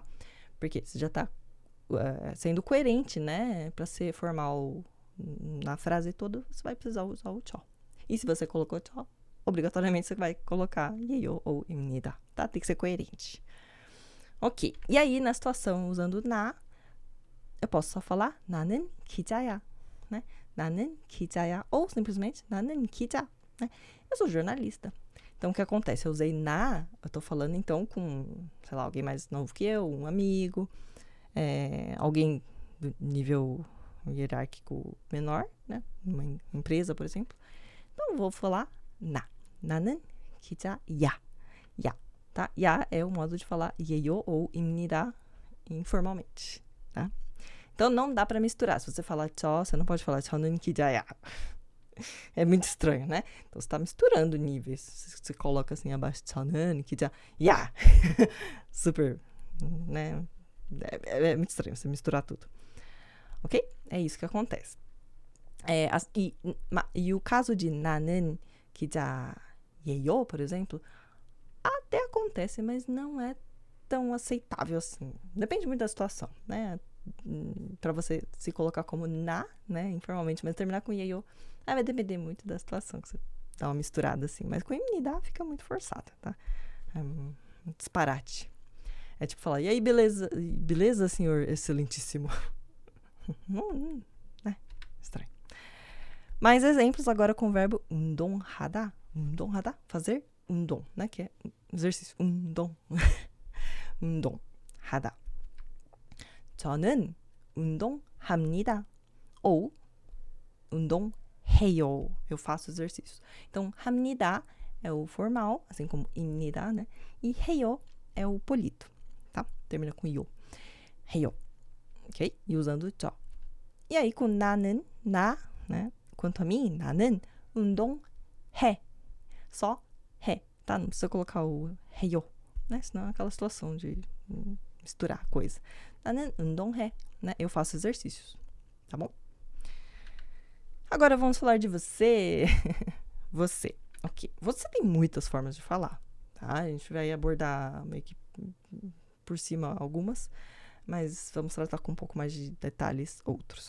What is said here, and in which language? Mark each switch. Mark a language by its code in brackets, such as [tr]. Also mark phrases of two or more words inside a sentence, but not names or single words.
[pt] Porque você já tá sendo coerente, né? Para ser formal na frase toda, você vai precisar usar o 저. E se você colocou 저, obrigatoriamente você vai colocar 예요 ou 입니다, tá? Tem que ser coerente. Ok. E aí, na situação usando 나, eu posso só falar [ko] 나는 기자야, [pt] né? [ko] 나는 기자야. [pt] Ou simplesmente [ko] 나는 기자, [pt] né? Eu sou jornalista. Então, o que acontece? Eu usei eu tô falando então com, sei lá, alguém mais novo que eu, um amigo, alguém do nível hierárquico menor, né? Uma empresa, por exemplo. Então, eu vou falar [ko] 나는 기자야. [pt] 야, tá? 야 é o modo de falar 예요 ou 입니다 informalmente, tá? Então, não dá para misturar. Se você falar 저, você não pode falar [ko] 저는 기자야. [pt] É muito estranho, né? Então, você está misturando níveis. Você coloca assim abaixo [ko] 저는 기자야. [pt] Super, né? É muito estranho você misturar tudo. Ok? É isso que acontece. E o caso de [ko] 나는 기자예요, [pt] por exemplo, até acontece, mas não é tão aceitável assim. Depende muito da situação, né? Para você se colocar como né, informalmente, mas terminar com 예요, vai depender muito da situação, que você dá uma misturada assim. Mas com 입니다 fica muito forçada, tá? É um disparate. É tipo falar, e aí, beleza? Beleza, senhor excelentíssimo? Estranho. Mais exemplos agora com o verbo 운동하다. 운동하다, fazer 운동, né? Que é exercício. 운동. [ko] 운동하다. 저는 운동합니다. [pt] Ou 운동해요. Eu faço exercícios. Então, 합니다 é o formal, assim como 입니다, né? E 해요 é o polido, tá? Termina com 요. 해요. Ok? E usando 저. E aí, com 나는, né? Quanto a mim, [ko] 나는 운동해. Só 해, [pt] tá? Não precisa colocar o 해요, né? Senão é aquela situação de misturar coisa. [ko] 나는 운동해, [pt] né? Eu faço exercícios, tá bom? Agora vamos falar de você. Você, ok. Você tem muitas formas de falar, tá? A gente vai abordar meio que por cima algumas, mas vamos tratar com um pouco mais de detalhes outros.